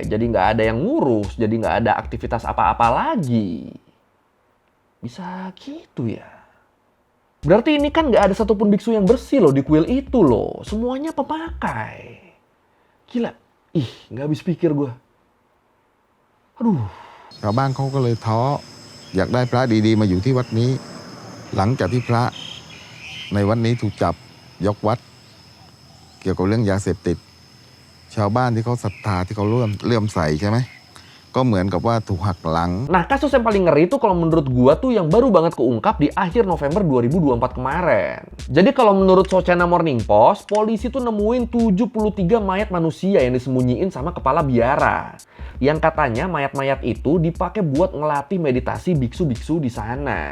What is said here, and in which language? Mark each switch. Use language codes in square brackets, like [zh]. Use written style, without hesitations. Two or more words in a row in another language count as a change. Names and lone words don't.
[id] Jadi nggak ada yang ngurus, jadi nggak ada aktivitas apa-apa lagi. Bisa gitu ya. Berarti ini kan nggak ada satupun biksu yang bersih loh di kuil itu loh. Semuanya pemakai. Gila. Nggak habis pikir gue. Aduh. [th] ชาวบ้านเขาก็เลยท้ออยากได้พระดีๆมาอยู่ที่วัดนี้ หลังจากที่พระในวัดนี้ถูกจับยกวัดเกี่ยวกับเรื่องยาเสพติดชาวบ้านที่เขาศรัทธาที่เขาเลื่อมใสใช่ไหมก็เหมือนกับว่าถูกหักหลัง [id] Nah, kasus yang paling ngeri itu kalau menurut gua tuh yang baru banget keungkap di akhir November 2024 kemarin. Jadi kalau menurut Sochana Morning Post, polisi tuh nemuin 73 mayat manusia yang disembunyiin sama kepala biara. Yang katanya mayat-mayat itu dipakai buat ngelatih meditasi biksu-biksu di sana.